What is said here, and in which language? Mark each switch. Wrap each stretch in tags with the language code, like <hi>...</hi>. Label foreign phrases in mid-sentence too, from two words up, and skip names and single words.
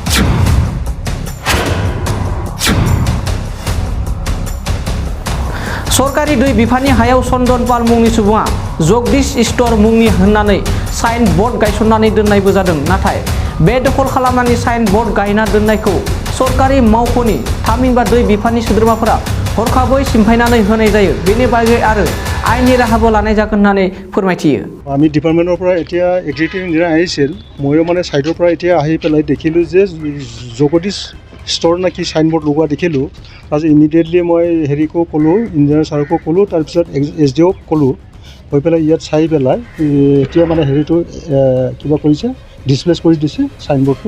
<brx>सरकारि दै बिफाननि हायाव चन्दन पाल मुंनि सुबुङा जगदीश स्ट'र मुंनि होननानै</brx> <en>sign board</en> <brx>गायसननानै दोननायबो जादों। नाथाय बे दखल खालामनानै</brx> <en>sign board</en> <brx>गायना दोननायखौ सरकारि मावख'नि थामहिनबा दै बिफाननि सोद्रोमाफोरा हरखाबै सिमफायनानै होनाय जायो। बेनि बागै आरो आयेननि राहाबो लानाय जागोन होननानै फोरमायथियो।</brx> <as>আমি ডিপাৰ্টমেণ্টৰ পৰা এতিয়া</as> <en>executive engineer</en> <as>আহিছিল, ময়ো মানে ছাইডৰ পৰা এতিয়া আহি পেলাই দেখিলোঁ যে জগদীশ ষ্ট'ৰ নে কি চাইনবৰ্ড লগোৱা দেখিলোঁ। তাৰপিছত ইমিডিয়েটলি মই হেৰিকো ক'লোঁ, ইঞ্জিনিয়াৰ ছাৰকো ক'লোঁ, তাৰপিছত SDOক ক'লোঁ। কৈ পেলাই ইয়াত চাই পেলাই এতিয়া মানে হেৰিটো কিবা কৰিছে, ডিছপ্লেচ কৰি দিছে চাইনবৰ্ডটো।</as>